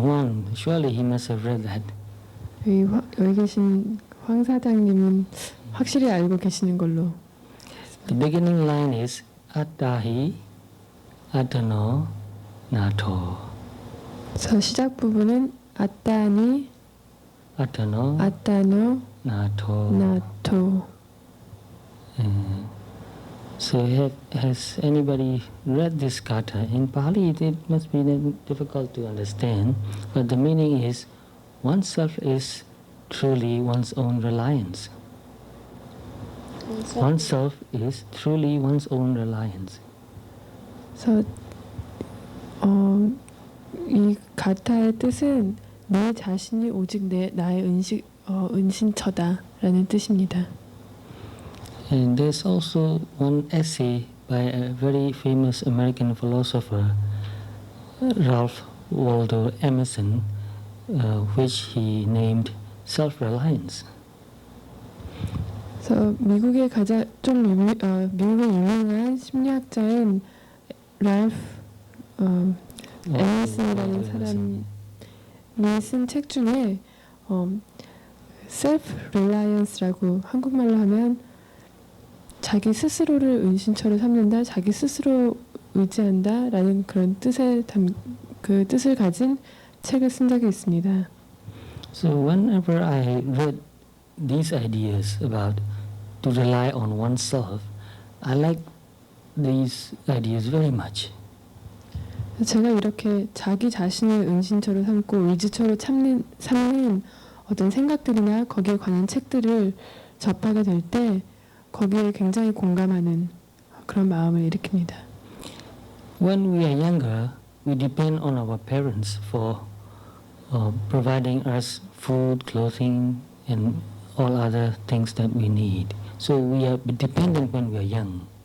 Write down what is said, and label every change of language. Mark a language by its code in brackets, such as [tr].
[en] Wang, surely he must have read that. [ko] 여기 계신 황 사장님은 확실히 알고 계시는 걸로. [en] The beginning line is [pi] Attahi Atano Nato. [ko] 저 시작 부분은 [pi] 아따니 Atano 아따노 Nato. 나토. [en] So has anybody read this gatha? In Pali it must be difficult to understand, but the meaning is oneself is truly one's own reliance. Oneself is truly one's own reliance. [ko] 그래서 이 가타의 뜻은 내 자신이 오직 나의 은신처다라는 뜻입니다. [en] And there's also one essay by a very famous American philosopher, Ralph Waldo Emerson, which he named self-reliance. [ko] 그래서 미국의 미국의 유명한 심리학자인 랄프 에머슨이라는 사람이 쓴 책 중에 self-reliance라고 한국말로 하면 자기 스스로를 은신처로 삼는다, 자기 스스로 의지한다라는 그런 그 뜻을 가진 책을 쓴 적이 있습니다. [en] So whenever I read these ideas about to rely on oneself, I like these ideas very much. [ko] 제가 이렇게 자기 자신을 은신처로 삼고 의지처로 삼는 어떤 생각들이나 거기에 관한 책들을 접하게 될 때 거기에 굉장히 공감하는 그런 마음을 일으킵니다. [en] When we are younger, we depend on our parents for providing us food, clothing, and all other things that we need. So we are dependent when we are young.